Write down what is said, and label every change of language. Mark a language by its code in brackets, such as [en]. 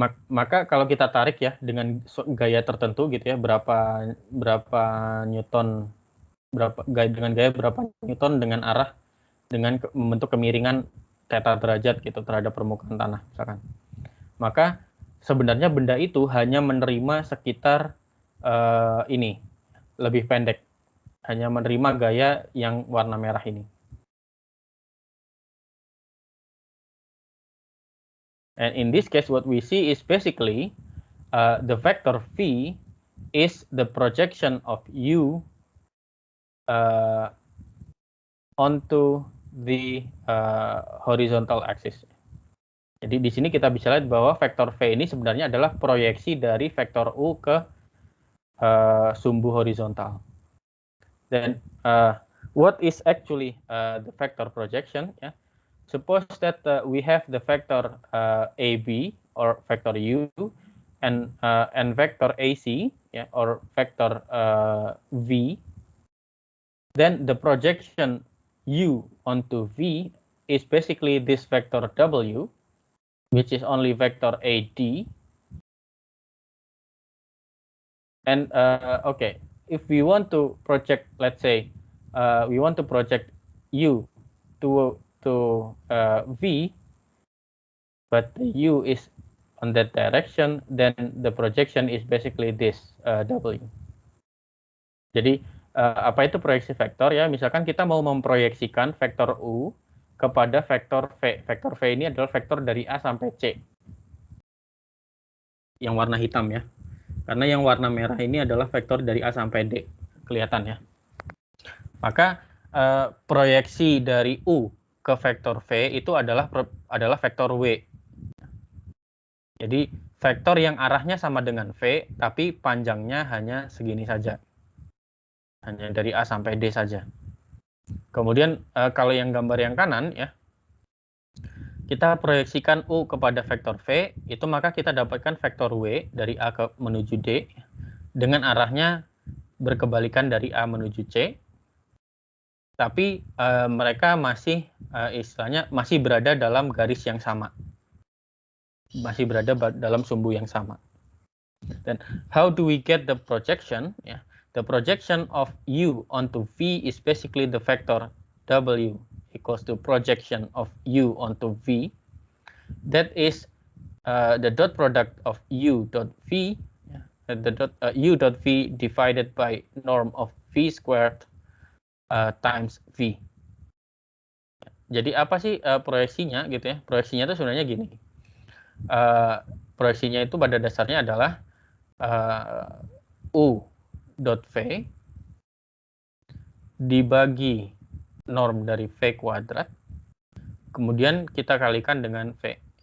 [id] Maka kalau kita tarik ya dengan gaya tertentu gitu ya, berapa newton, dengan gaya berapa newton dengan arah dengan membentuk kemiringan theta derajat gitu terhadap permukaan tanah misalkan. Maka sebenarnya benda itu hanya menerima sekitar ini lebih pendek, hanya menerima gaya yang warna merah ini. [en] And in this case, what we see is basically the vector v is the projection of u onto the horizontal axis. [id] Jadi di sini kita bisa lihat bahwa vektor v ini sebenarnya adalah proyeksi dari vektor u ke sumbu horizontal. [en] Then what is actually the vector projection? Yeah. Suppose that we have the vector AB or vector U and vector AC, yeah, or vector V. Then the projection U onto V is basically this vector W, which is only vector AD. And okay, if we want to project, let's say, we want to project U to V, but the U is on that direction, then the projection is basically this W. [id] Jadi apa itu proyeksi vektor ya? Misalkan kita mau memproyeksikan vektor U kepada vektor V. Vektor V ini adalah vektor dari A sampai C. Yang warna hitam ya. Karena yang warna merah ini adalah vektor dari A sampai D. Kelihatan ya. Maka proyeksi dari U ke vektor V itu adalah vektor W. Jadi vektor yang arahnya sama dengan V, tapi panjangnya hanya segini saja. Hanya dari A sampai D saja. Kemudian kalau yang gambar yang kanan ya, kita proyeksikan U kepada vektor V, itu maka kita dapatkan vektor W dari A menuju D, dengan arahnya berkebalikan dari A menuju C. Tapi mereka masih istilahnya masih berada dalam garis yang sama, masih berada dalam sumbu yang sama. [en] Dan how do we get the projection? Yeah, the projection of U onto V is basically the vector W equals to projection of U onto V. That is the dot product of U dot V, U dot V divided by norm of V squared times V. [id] Jadi apa sih proyeksinya gitu ya? Proyeksinya itu sebenarnya gini. Proyeksinya itu pada dasarnya adalah U dot V dibagi norm dari V kuadrat, kemudian kita kalikan dengan V.